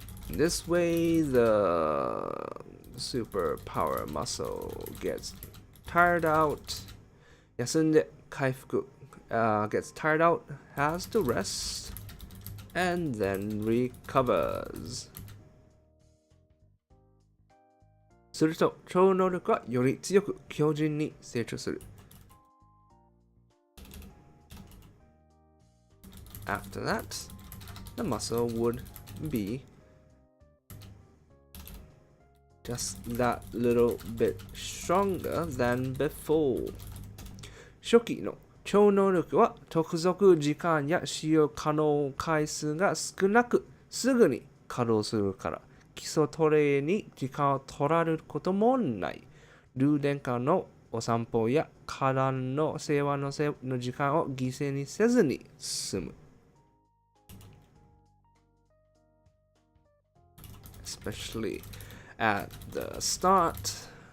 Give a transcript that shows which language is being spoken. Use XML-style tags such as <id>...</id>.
<en>This way the superpower muscle gets tired out.</en> <ja>休んで回復</ja> <en>gets tired out, has to rest, and then recovers.</en> <ja>すると超能力はより強く強靭に成長する。</ja> <en>After that, the muscle would be just that little bit stronger than before.</en> <ja>初期の超能力は特属時間や使用可能回数が少なくすぐに稼働するから。基礎トレに時間を取られることもない。ルーデンカのお散歩や花壇の世話の時間を犠牲にせずに済む。</ja> <en>Especially at the start.</en>